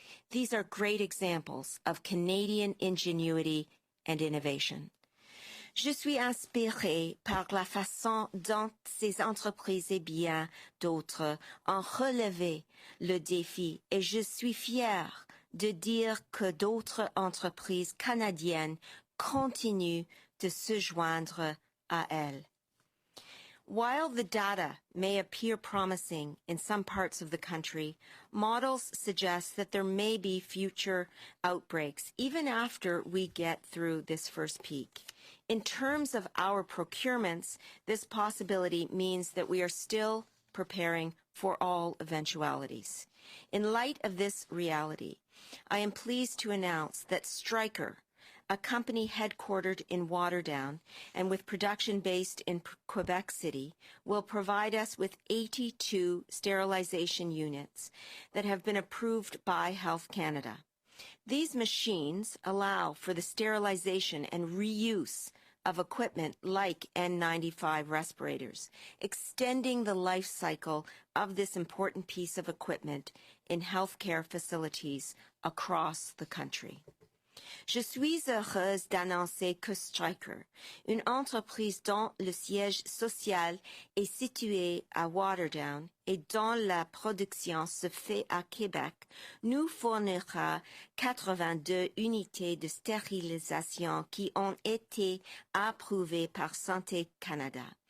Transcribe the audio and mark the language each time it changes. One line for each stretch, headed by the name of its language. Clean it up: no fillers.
English: These are great examples of Canadian ingenuity and innovation.
French: Je suis inspirée par la façon dont ces entreprises et bien d'autres ont relevé le défi et je suis fière de dire que d'autres entreprises canadiennes continuent de se joindre à elles.
English: While the data may appear promising in some parts of the country, models suggest that there may be future outbreaks even after we get through this first peak. In terms of our procurements, this possibility means that we are still preparing for all eventualities. In light of this reality, I am pleased to announce that Stryker, a company headquartered in Waterdown and with production based in Quebec City, will provide us with 82 sterilization units that have been approved by Health Canada. These machines allow for the sterilization and reuse of equipment like N95 respirators, extending the life cycle of this important piece of equipment in healthcare facilities across the country.
French: Je suis heureuse d'annoncer que Stryker, une entreprise dont le siège social est situé à Waterdown et dont la production se fait à Québec, nous fournira 82 unités de stérilisation qui ont été approuvées par Santé Canada.